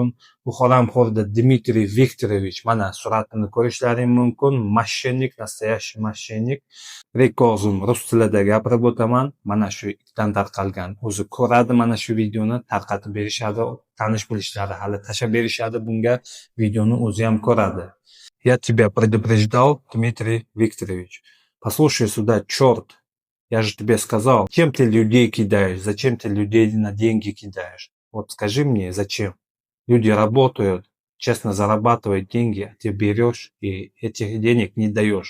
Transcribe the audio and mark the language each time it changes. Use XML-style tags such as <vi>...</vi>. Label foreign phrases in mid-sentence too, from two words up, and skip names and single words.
<uz>Bu haramxo'rda Dmitriy Viktorovich, mana suratini ko'rishlaring mumkin.</uz> <ru>Мошенник, настоящий мошенник.</ru> <uz>Rekozim rus tilida gapirib o'taman. Mana shu itdan tarqalgan. O'zi ko'radi mana shu videoni, tarqatib berishadi, tanish bilishlari hali tashab berishadi bunga. Videoni o'zi ham ko'radi.</uz> <ru>Я тебя предупреждал, Дмитрий Викторович. Послушай сюда, черт. Я же тебе сказал, зачем ты людей кидаешь, зачем ты людей на деньги кидаешь? Вот скажи мне, зачем? Люди работают, честно зарабатывают деньги, а ты берешь и этих денег не даешь.</ru>